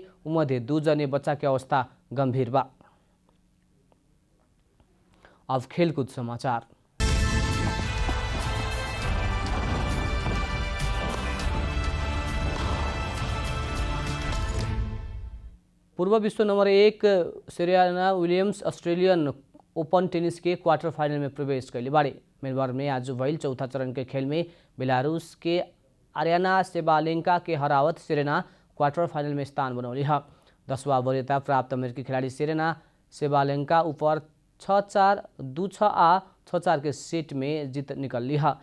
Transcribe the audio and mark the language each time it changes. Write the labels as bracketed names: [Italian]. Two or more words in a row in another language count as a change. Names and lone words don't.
[Bhojpuri] उमध्ये 2 जने बच्चा के अवस्था गंभीर बा। अब खेलकूद समाचार। पूर्व विश्व नंबर 1 सेरेना विलियम्स ऑस्ट्रेलियन ओपन टेनिस के [English] quarter final [Bhojpuri] में प्रवेश कैले बाड़े। मेलबर्न में आज भइल चौथा चरण के खेल में बेलारूस के आर्याना सेबालेंका के हरावत सेरेना [English] quarter final [Bhojpuri] में स्थान बनौली है। 10वां वरीयता प्राप्त अमेरिकी खिलाड़ी सेरेना सेबालेंका ऊपर 6-4, 2-6 आ 6-4 के सेट में जीत निकल ली है।